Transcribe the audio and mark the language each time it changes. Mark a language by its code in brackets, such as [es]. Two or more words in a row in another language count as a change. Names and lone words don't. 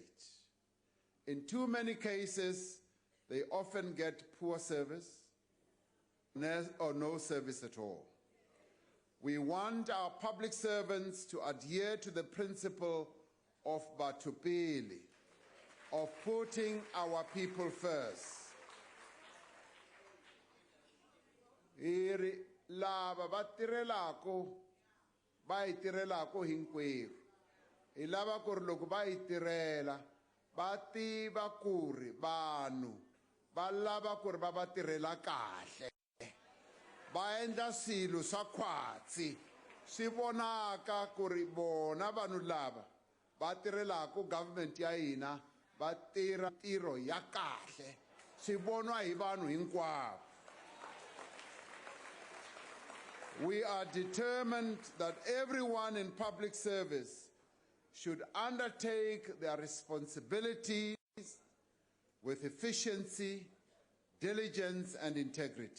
[en] In too many cases, they often get poor service or no service at all. We want our public servants to adhere to the principle of Batupili, of putting our people first. [ts] Lava va tirelako hinkwerhu. Hi lava ku ri loko va yi tirela va tiva ku ri vanhu va lava ku ri va va tirela kahle. Va endla swilo swa khwatsi swi vonaka ku ri bona vanhu lava va tirelaka government ya hina va tirha ntirho ya kahle swi vonwa hi vanhu hinkwavo. [en] We are determined that everyone in public service should undertake their responsibilities with efficiency, diligence, and integrity.